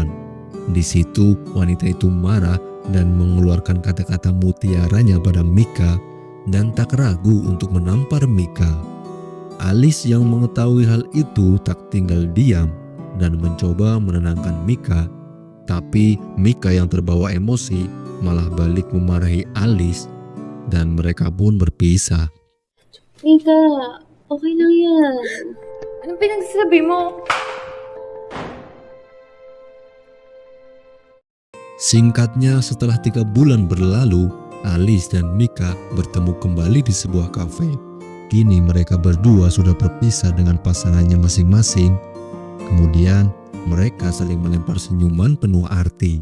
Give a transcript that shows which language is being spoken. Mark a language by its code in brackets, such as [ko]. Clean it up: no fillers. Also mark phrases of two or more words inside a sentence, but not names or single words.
[id] Di situ wanita itu marah dan mengeluarkan kata-kata mutiaranya pada Mika dan tak ragu untuk menampar Mika. Alice yang mengetahui hal itu tak tinggal diam dan mencoba menenangkan Mika. Tapi Mika yang terbawa emosi malah balik memarahi Alice dan mereka pun berpisah. [tl] Mika, okay lang yan. Anong pinagsasabi mo? [id] Singkatnya, setelah 3 bulan berlalu, Alice dan Mika bertemu kembali di sebuah kafe. Kini mereka berdua sudah berpisah dengan pasangannya masing-masing. Kemudian mereka saling melempar senyuman penuh arti.